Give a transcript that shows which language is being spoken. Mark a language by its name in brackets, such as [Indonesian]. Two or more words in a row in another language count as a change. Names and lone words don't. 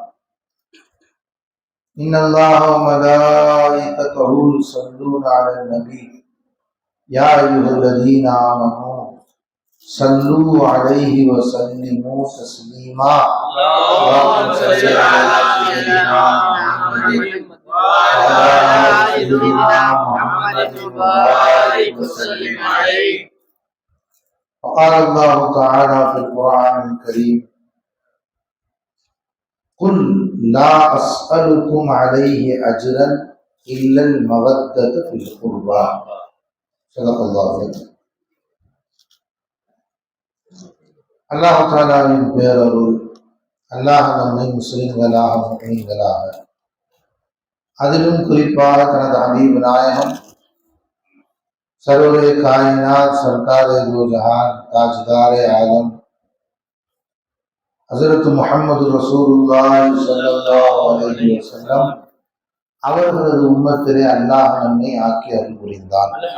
[Arabic] إن الله وملائكته يصلون على النبي يا أيها الذين آمنوا صلوا عليه وسلموا تسليما اللهم صل على سيدنا محمد وعلى سيدنا محمد وبارك وسلم عليه. وقال الله تعالى في القرآن الكريم قل لا أسألكم عليه أجرا إلا المودة في القربى. صدق الله العظيم. [Tamil] அல்லாஹ் தஆலாவின் பேரருள் அல்லாஹ் நம்மை முஸ்லிம்களாக முஃமின்களாக அதிலும் குறிப்பாக தனது ஹபீப் நாயகம் [Urdu] سرورِ کائنات سرکارِ دو جہاں تاجدارِ عالم [Tamil] ஹஸரத் முஹம்மது [Arabic] رسول الله صلى الله عليه وسلم [Tamil] அவர்களது உம்மத்திலே அல்லாஹ் நம்மை ஆக்கி அருள் புரிந்தான்.